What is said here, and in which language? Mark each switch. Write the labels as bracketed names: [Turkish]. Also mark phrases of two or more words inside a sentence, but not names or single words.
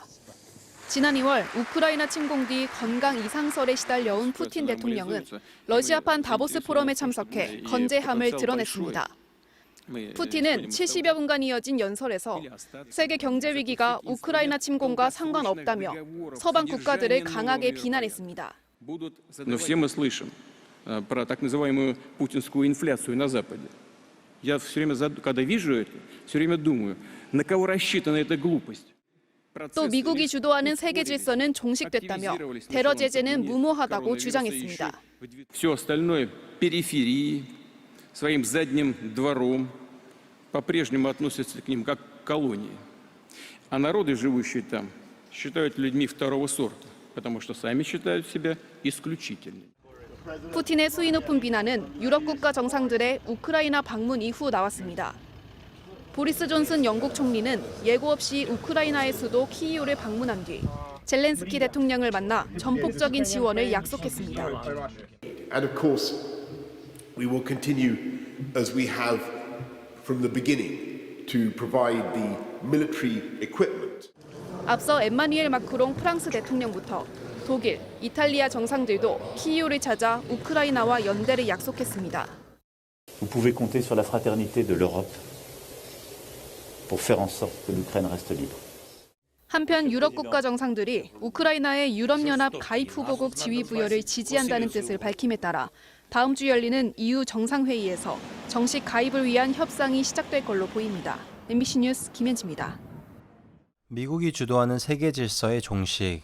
[Korean] 지난 2월 우크라이나 침공 뒤 건강 이상설에 시달려온 푸틴 대통령은 러시아판 다보스 포럼에 참석해 건재함을 드러냈습니다. 푸틴은 70여 분간 이어진 연설에서 세계 경제 위기가 우크라이나 침공과 상관없다며 서방 국가들을 강하게 비난했습니다. [Russian] Но все мы слышим про так называемую путинскую инфляцию на Западе. Я все время, когда вижу это, все время думаю, на кого рассчитана эта глупость. [Korean] 또 미국이 주도하는 세계 질서는 종식됐다며 테러 제재는 무모하다고 주장했습니다. [Russian] Все остальное периферии, своим задним двором, по-прежнему относятся к ним как к колонии. А народы, живущие там, считают людьми второго сорта, потому что сами считают себя исключительными. [Korean] 푸틴의 수위 높은 비난은 유럽 국가 정상들의 우크라이나 방문 이후 나왔습니다. 보리스 존슨 영국 총리는 예고 없이 우크라이나의 수도 키이우를 방문한 뒤 젤렌스키 대통령을 만나 전폭적인 지원을 약속했습니다. [English] And of course, we will continue as we have from the beginning to provide the military equipment. [Korean] 앞서 엠마누엘 마크롱 프랑스 대통령부터 독일, 이탈리아 정상들도 키이우를 찾아 우크라이나와 연대를 약속했습니다. [French] Vous pouvez compter sur la fraternité de l'Europe pour faire en sorte que l'Ukraine reste libre. [Korean] 한편 유럽 국가 정상들이 우크라이나의 유럽연합 가입 후보국 지위 부여를 지지한다는 뜻을 밝힘에 따라 다음 주 열리는 EU 정상회의에서 정식 가입을 위한 협상이 시작될 걸로 보입니다. MBC 뉴스 김현지입니다. 미국이 주도하는 세계 질서의 종식.